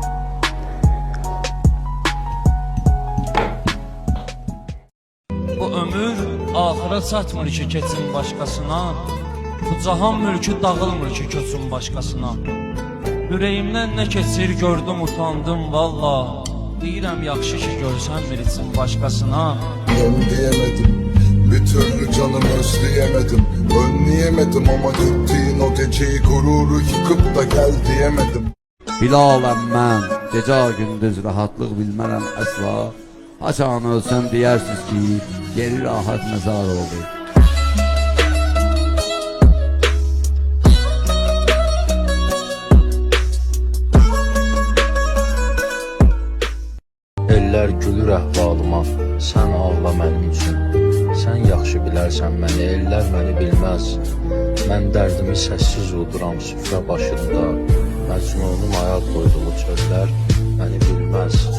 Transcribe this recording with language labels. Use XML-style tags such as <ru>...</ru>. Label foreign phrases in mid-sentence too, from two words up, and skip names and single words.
<az>Bu ömür axıra çatmır ki keçsin başqasına Bu cahan mülkü dağılmır ki köçün başqasına Ürəyimdən nə keçir gördüm utandım valla Deyirəm yaxşı ki görsən birisin başqasına</az> <tr>Dön diyemedim, bir türlü canımı özleyemedim Önleyemedim ama gittiğin o geceyi gururu yıkıp da gel diyemedim</tr> <az>Bilaləm mən, gecə gündüz rahatlıq bilmərəm əsla Haçan ölsəm deyərsiniz ki, yeri rahat məzar oldu Eller gülür əhvalıma, sən ağla mənim üçün Sən yaxşı bilərsən məni, ellər məni bilməz Mən dərdimi səssiz uduram süfrə başında Məcnunum ayaq qoyduğu çöllər məni bilməz</az>